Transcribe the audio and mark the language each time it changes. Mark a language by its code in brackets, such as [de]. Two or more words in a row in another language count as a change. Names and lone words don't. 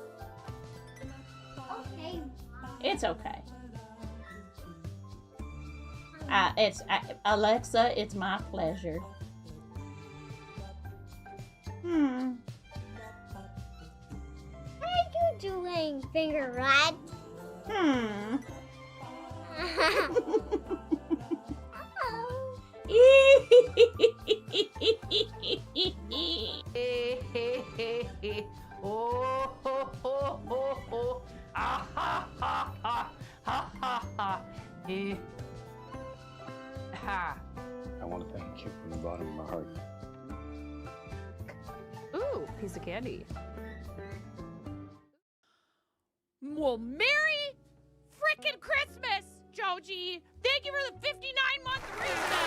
[en] Okay. It's okay. Alexa, it's my pleasure. How are you doing, Finger Rat? Hmm. Oh, ho, ho, ho, ho. Ah, ha, ha, ha, ha, ha, ha. Ha. I want to thank you from the bottom of my heart. Ooh, piece of candy. Well, Merry frickin' Christmas, Joji. Thank you for the 59-month reset.